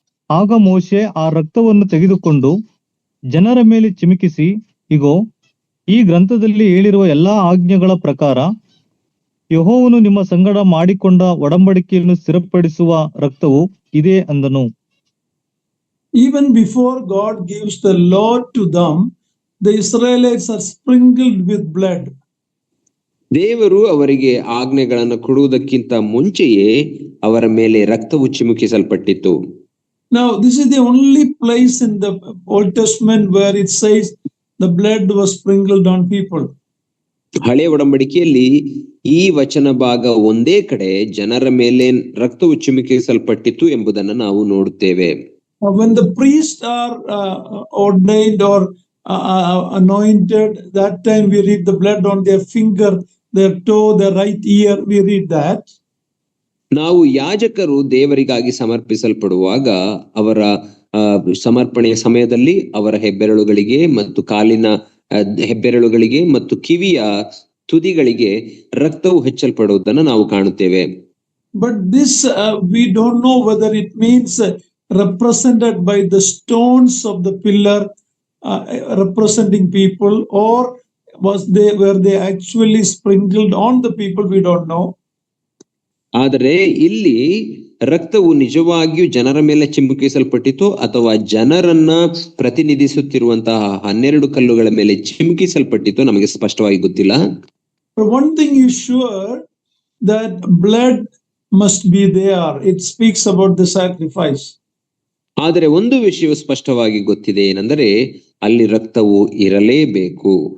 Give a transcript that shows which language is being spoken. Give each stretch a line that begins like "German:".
Kannada: ಆಗ ಮೋಶೆ ಆ ರಕ್ತವನ್ನು ತೆಗೆದುಕೊಂಡು ಜನರ ಮೇಲೆ ಚಿಮುಕಿಸಿ, ಇಗೋ, ಈ ಗ್ರಂಥದಲ್ಲಿ ಹೇಳಿರುವ ಎಲ್ಲಾ ಆಜ್ಞೆಗಳ ಪ್ರಕಾರ ಯೆಹೋವನು ನಿಮ್ಮ ಸಂಗಡ ಮಾಡಿಕೊಂಡ ಒಡಂಬಡಿಕೆಯನ್ನು ಸ್ಥಿರಪಡಿಸುವ ರಕ್ತವು ಇದೇ ಅಂದನು.
English: Even before God gives the law to them, the Israelites are sprinkled with blood.
Kannada: ದೇವರು ಅವರಿಗೆ ಆಜ್ಞೆಗಳನ್ನು ಕೊಡುವುದಕ್ಕಿಂತ ಮುಂಚೆಯೇ ಅವರ ಮೇಲೆ ರಕ್ತವು ಚಿಮುಕಿಸಲ್ಪಟ್ಟಿತ್ತು.
English: Now, this is the only place in the Old Testament where it says the blood was sprinkled on people.
Kannada: ಹಳೆ ಒಡಂಬಡಿಕೆಯಲ್ಲಿ ಈ ವಚನ ಭಾಗ ಒಂದೇ ಕಡೆ ಜನರ ಮೇಲೆ ರಕ್ತವು ಚಿಮುಕಿಸಲ್ಪಟ್ಟಿತ್ತು ಎಂಬುದನ್ನು ನಾವು ನೋಡುತ್ತೇವೆ.
English: When the priests are ordained or anointed, that time we read the blood on their finger, their toe, their right ear, we read that.
Kannada: ನಾವು ಯಾಜಕರು ದೇವರಿಗಾಗಿ ಸಮರ್ಪಿಸಲ್ಪಡುವಾಗ ಅವರ ಸಮರ್ಪಣೆಯ ಸಮಯದಲ್ಲಿ ಅವರ ಹೆಬ್ಬೆರಳುಗಳಿಗೆ ಮತ್ತು ಕಾಲಿನ ಹೆಬ್ಬೆರಳುಗಳಿಗೆ ಮತ್ತು ಕಿವಿಯ ತುದಿಗಳಿಗೆ ರಕ್ತವು ಹಚ್ಚಲ್ಪಡುವುದನ್ನು ನಾವು ಕಾಣುತ್ತೇವೆ.
English: But this we don't know whether it means represented by the stones of the pillar representing people, or were they actually sprinkled on the people, we don't know.
Kannada: ಆದರೆ ಇಲ್ಲಿ ರಕ್ತವು ನಿಜವಾಗಿಯೂ ಜನರ ಮೇಲೆ ಚಿಮುಕಿಸಲ್ಪಟ್ಟಿತು ಅಥವಾ ಜನರನ್ನ ಪ್ರತಿನಿಧಿಸುತ್ತಿರುವಂತಹ 12 ಕಲ್ಲುಗಳ ಮೇಲೆ ಚಿಮುಕಿಸಲ್ಪಟ್ಟಿತು ನಮಗೆ ಸ್ಪಷ್ಟವಾಗಿ ಗೊತ್ತಿಲ್ಲ.
English: But one thing is sure, that blood must be there. It speaks about the sacrifice.
Kannada: ಆದರೆ ಒಂದು ವಿಷಯವು ಸ್ಪಷ್ಟವಾಗಿ ಗೊತ್ತಿದೆ, ಏನೆಂದರೆ ಅಲ್ಲಿ ರಕ್ತವು ಇರಲೇಬೇಕು.